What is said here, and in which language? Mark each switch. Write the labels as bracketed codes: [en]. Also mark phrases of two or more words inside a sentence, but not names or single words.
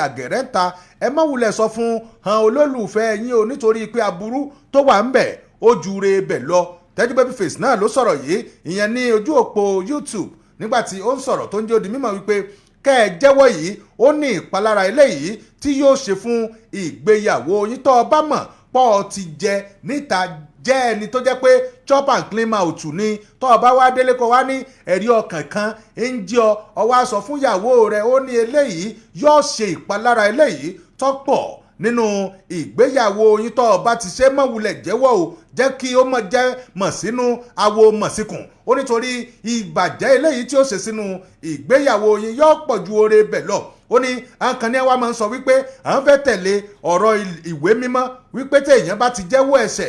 [yo] àgẹ̀rẹ́ ń ta ẹ má wulẹ̀ sọ fún olólùfẹ́ yín o nítorí pé aburú tó wà ń bẹ̀ ó ju re bẹ̀ lọ Tẹ́jú Babyface náà ló sọ̀rọ̀ yìí ìyẹn ní ojú òpó YouTube nígbàtí ó ń sọ̀rọ̀ tó ń jẹ́ ó di mímọ̀ wípé kẹ́ ẹ jẹ́wọ́ yìí ó ní ìpalára eléyìí tí yóò ṣe fún ìgbéyàwó yín tó bá mọ̀ pọ̀ ti jẹ níta jẹ́ ẹni tó jẹ́ pé [en] chop and clean out [yo] ni tó bá wá délé kó wá ní ẹ̀rí ọkàn kan ń jẹ́ ọ wá sọ fún ìyàwó rẹ̀ ó ní eléyìí yóò ṣe ìpalára eléyìí tó pọ̀ nínú ìgbéyàwó yín tó bá ti ṣe mọ̀wulẹ̀ jẹ́wọ́ o jẹ́ kí ó mọ̀ jẹ́ mọ̀ sínú awo mọ̀ síkùn ó nítorí ìbàjẹ́ eléyìí tí ó ṣe sínú ìgbéyàwó yín yóò pọ̀ ju oore bẹ̀ lọ ó ní àǹkan ní àwa máa ń sọ wípé à ń fẹ́ tẹ̀lé ọ̀rọ̀ ìwé mímọ́ wípé tí èèyàn bá ti jẹ́wọ́ ẹ̀ṣẹ̀